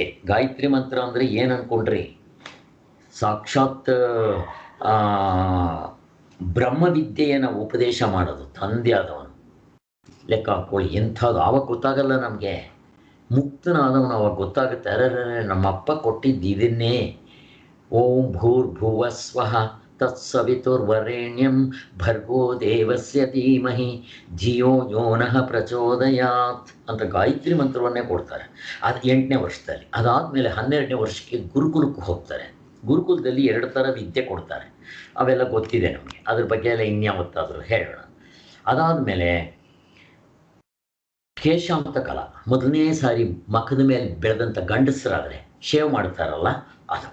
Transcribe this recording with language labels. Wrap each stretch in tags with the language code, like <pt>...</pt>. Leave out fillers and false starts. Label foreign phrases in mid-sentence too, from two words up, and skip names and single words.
<kn>ಗಾಯತ್ರಿ ಮಂತ್ರ ಅಂದರೆ ಏನು ಅಂದ್ಕೊಂಡ್ರಿ, ಸಾಕ್ಷಾತ್ ಬ್ರಹ್ಮವಿದ್ಯೆಯನ್ನು ಉಪದೇಶ ಮಾಡೋದು ತಂದೆ ಆದವನು. ಲೆಕ್ಕ ಹಾಕ್ಕೊಳ್ಳಿ ಎಂಥದ್ದು. ಆವಾಗ ಗೊತ್ತಾಗಲ್ಲ ನಮಗೆ, ಮುಕ್ತನಾದವನು ಅವಾಗ ಗೊತ್ತಾಗುತ್ತೆ, ಅರೆ ನಮ್ಮಪ್ಪ ಕೊಟ್ಟಿದ್ದು ಇದನ್ನೇ.</kn> <sa>ಓಂ ಭೂರ್ಭುವ ಸ್ವಃ ತತ್ಸವಿತುರ್ವರೆಣ್ಯಂ ಭರ್ಗೋ ದೇವಸ್ಯ ಧೀಮಹಿ ಧಿಯೋ ಯೋ ನಃ ಪ್ರಚೋದಯಾತ್</sa> <kn>ಅಂತ ಗಾಯತ್ರಿ ಮಂತ್ರವನ್ನೇ ಕೊಡ್ತಾರೆ. ಅದು 8ನೇ ವರ್ಷದಲ್ಲಿ. ಅದಾದಮೇಲೆ 12ನೇ ವರ್ಷಕ್ಕೆ ಗುರುಕುಲಕ್ಕೆ ಹೋಗ್ತಾರೆ. ಗುರುಕುಲದಲ್ಲಿ 2 ಥರ ವಿದ್ಯೆ ಕೊಡ್ತಾರೆ, ಅವೆಲ್ಲ ಗೊತ್ತಿದೆ ನಮಗೆ. ಅದ್ರ ಬಗ್ಗೆ ಎಲ್ಲ ಇನ್ಯಾವತ್ತಾದರೂ ಹೇಳೋಣ. ಅದಾದಮೇಲೆ ಕೇಶಾಂತ ಕಲಾ, ಮೊದಲನೇ ಸಾರಿ ಮಖದ ಮೇಲೆ ಬೆಳೆದಂಥ ಗಂಡಸರಾದರೆ ಶೇವ್ ಮಾಡ್ತಾರಲ್ಲ ಅದು.</kn>